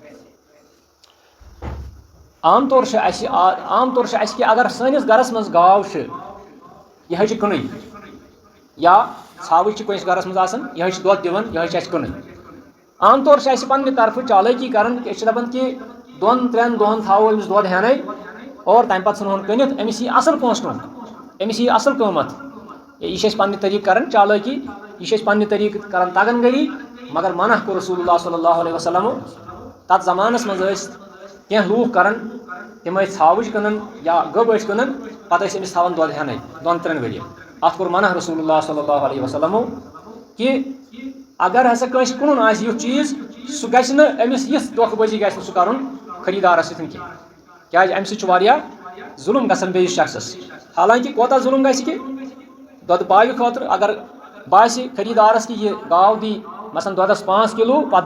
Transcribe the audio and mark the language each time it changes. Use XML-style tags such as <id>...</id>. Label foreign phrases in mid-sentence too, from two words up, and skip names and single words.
<ks>عام طور چھِ اَسہِ کہ اگر سٲنِس گرس منٛز گاو چھِ یِہے چھِ کٕنٕنۍ یا ژھاوٕج چھِ کٲنٛسہِ گرس منٛز آسان یِہے چھِ دۄد دِوان یِہے چھِ اَسہِ کٕنٕنۍ عام طور چھِ اَسہِ پننہِ طرفہٕ چالٲکی کران کہ أسۍ چھِ دپان کہ 2-3 دۄہن تھاوو أمِس دۄد ہٮ۪نَے اور تمہِ پتہٕ ژھٕنہون کٕنِتھ أمِس یی اصل پونٛسہٕ کٕنُن أمِس یی اصل قۭمتھ یہِ چھِ أسۍ پننہِ طریٖقہٕ کران چالٲکی یہِ چھِ أسۍ پننہِ طریٖقہٕ کران تگن گٔری مگر منع کوٚر</ks> <ar>رسول اللہ صلی اللہ علیہ وسلم</ar> <ks>تتھ زمانس منٛز ٲسۍ کینٛہہ لوٗکھ کران تِم ٲسۍ ژھاوٕج کٕنان یا گٔب ٲسۍ کٕنان پتہٕ ٲسۍ أمِس تھاوان دۄد ہٮ۪نَے 2-3 ؤرۍ اتھ کوٚر منع</ks> <ar>رسول اللہ صلی اللہ علیہ وسلم</ar> <ks>کہ اگر ہسا کٲنٛسہِ کٕنُن آسہِ یُتھ چیٖز سُہ گژھِ نہٕ أمِس یِژھ دھوکہٕ بٲزی گژھِ نہٕ سُہ کرُن خریٖدارس سۭتۍ کینٛہہ کیٛازِ امہِ سۭتۍ چھُ واریاہ ظُلم گژھان بیٚیِس شخصس حالانکہ کوتاہ ظُلم گژھِ کہ دۄدٕ پاوِ خٲطرٕ اگر باسہِ خریٖدارس کہ یہِ گاو دی مثلاً دۄدس 5 کِلوٗ پتہٕ</ks>